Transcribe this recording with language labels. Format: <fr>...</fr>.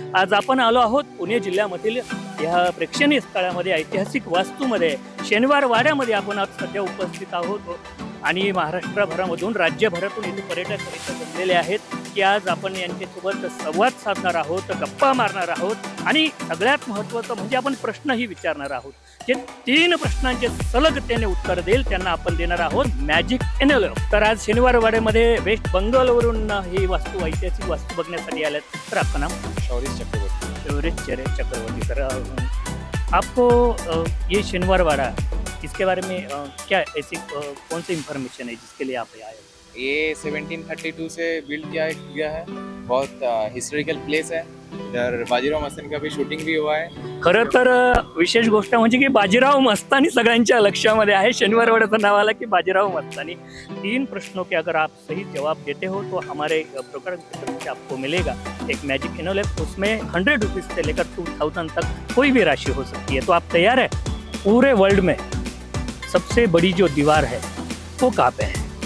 <mr>आज आपण आलो आहोत पुणे जिल्ह्यामधील या प्रेक्षणीय स्थळामध्ये, ऐतिहासिक वास्तूमध्ये, शनिवार वाड्यामध्ये आपण आज सध्या उपस्थित आहोत आणि महाराष्ट्रभरामधून राज्यभरातून इथे पर्यटक जमलेले आहेत की आज आपण यांच्यासोबत संवाद साधणार आहोत, गप्पा मारणार आहोत आणि सगळ्यात महत्त्वाचं म्हणजे आपण प्रश्नही विचारणार आहोत। जे 3 प्रश्नांचे सलग त्याने उत्तर देईल त्यांना आपण देणार आहोत मॅजिक एनवेलप। तर आज शनिवार वाड्यामध्ये वेस्ट बंगालवरून ही वास्तू, ऐतिहासिक वास्तू बघण्यासाठी आल्यात।</mr> <hi>तर आपका नाम? शौर्य चक्रवर्ती। शौर्य चक्रवर्ती सर, आपको ये शनिवार वाड़ा इसके बारे में क्या ऐसी कौन सी इंफॉर्मेशन है जिसके लिए आप आए? ये 1732 से बिल्ड किया गया है, बहुत हिस्टोरिकल प्लेस है। इधर बाजीराव मस्तानी का भी शूटिंग भी हुआ है।</hi> <mr>खरं तर विशेष गोष्ट म्हणजे की बाजीराव मस्तानी सगळ्यांच्या लक्षामध्ये आहे। शनिवार वाड्याचं नाव आला की बाजीराव मस्तानी।</mr> <hi>3 प्रश्नों के अगर आप सही जवाब देते हो तो हमारे प्रोग्राम की तरफ से आपको मिलेगा एक मैजिक एनवेलप। उसमें 100 रुपीज से लेकर 2000 तक कोई भी राशि हो सकती है। तो आप तैयार है? पूरे वर्ल्ड में सबसे बड़ी जो दीवार है वो कहाँ पे है?</hi>